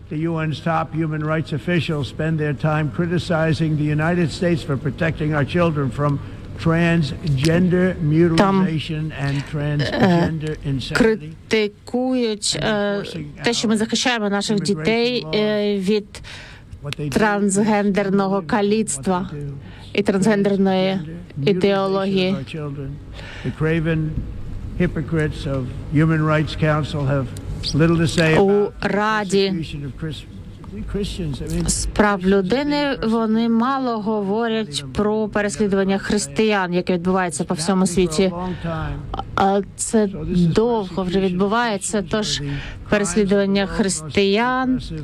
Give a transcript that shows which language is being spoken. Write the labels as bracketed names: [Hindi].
[English] UN's top human rights officials spend their time criticizing the United States for protecting our children from transgender mutilation and transgender insanity. [Ukrainian] Критикують те, що ми захищаємо наших дітей від трансгендерного каліцтва і трансгендерної ідеології. [English] The craven hypocrites of Human Rights Council have little to say about [Ukrainian] з прав людини, вони мало говорять про переслідування християн, яке відбувається по всьому світі. Це довго вже відбувається, тож переслідування християн